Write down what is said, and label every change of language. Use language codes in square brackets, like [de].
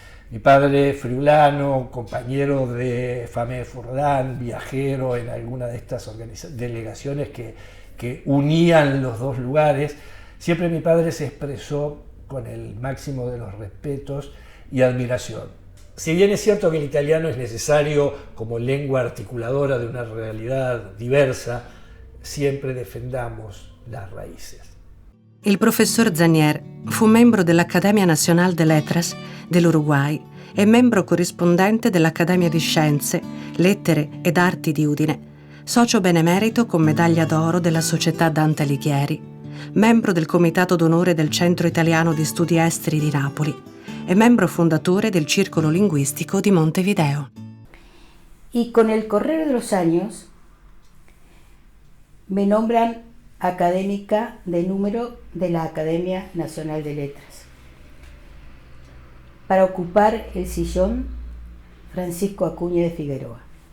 [es] Mi padre friulano, compañero de Famé Furlan, viajero en alguna de estas delegaciones que unían los dos lugares, siempre mi padre se expresó con el máximo de los respetos y admiración. Si bien es cierto que el italiano es necesario como lengua articuladora de una realidad diversa, siempre defendamos las raíces. [it] Il professor Sagnier fu membro dell'Accademia Nazionale de Lettres dell'Uruguay e membro corrispondente dell'Accademia di Scienze, Lettere ed Arti di Udine, socio benemerito con medaglia d'oro della Società Dante Alighieri, membro del Comitato d'Onore del Centro Italiano di Studi Esteri di Napoli e membro fondatore del Circolo Linguistico di Montevideo. [es] Y con el correr de los años me nombran académica de número de la Academia Nacional de Letras para ocupar el sillón Francisco Acuña de Figueroa.